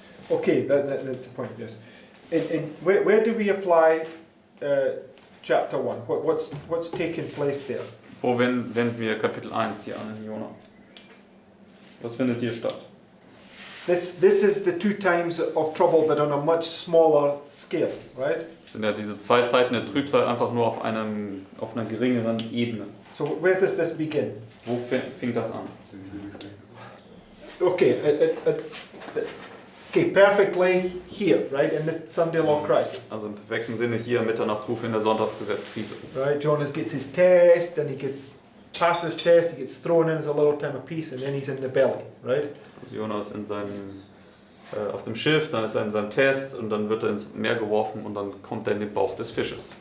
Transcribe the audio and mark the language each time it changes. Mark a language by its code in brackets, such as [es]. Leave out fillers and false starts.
[en] Okay, that's the point, yes. Where do we apply chapter 1? What's taking place there? [de] Wo wenden wir Kapitel 1 hier an in Jona? Was findet hier statt? [en] This is the 2 times of trouble, but on a much smaller scale, right? [de] Das sind ja diese 2 Zeiten der Trübsal einfach nur auf einer geringeren Ebene. [en] So where does this begin? [de] Wo fing das an? [en] Okay, okay, perfectly here, right, in the Sunday law crisis. [de] Also im perfekten Sinne hier Mitternachtsrufe in der Sonntagsgesetzkrise. [en] Right, Jonas gets his test, then he gets past his test, he gets thrown in as a little time of peace, and then he's in the belly, right? [de] Also Jonas in seinem, auf dem Schiff, dann ist er in seinem Test und dann wird er ins Meer geworfen und dann kommt er in den Bauch des Fisches.